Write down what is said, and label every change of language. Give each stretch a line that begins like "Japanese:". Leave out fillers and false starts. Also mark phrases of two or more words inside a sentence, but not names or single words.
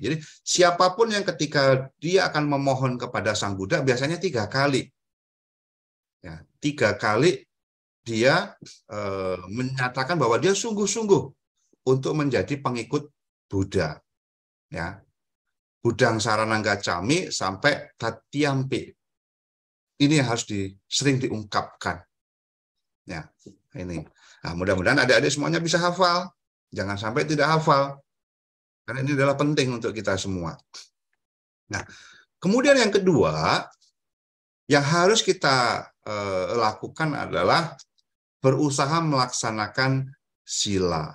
Indonesian: Jadi siapapun yang ketika dia akan memohon kepada Sang Buddha biasanya 3 kali. Ya, 3 kali dia menyatakan bahwa dia sungguh-sungguh untuk menjadi pengikut Buddha. Ya,
Pali: budang saranang gacami sampai tatiyampi.
Indonesian: Ini harus sering diungkapkan. Ya, ini. Nah, mudah-mudahan adik-adik semuanya bisa hafal. Jangan sampai tidak hafal. Karena ini adalah penting untuk kita semua. Nah, kemudian yang kedua, yang harus kita lakukan adalah berusaha melaksanakan sila.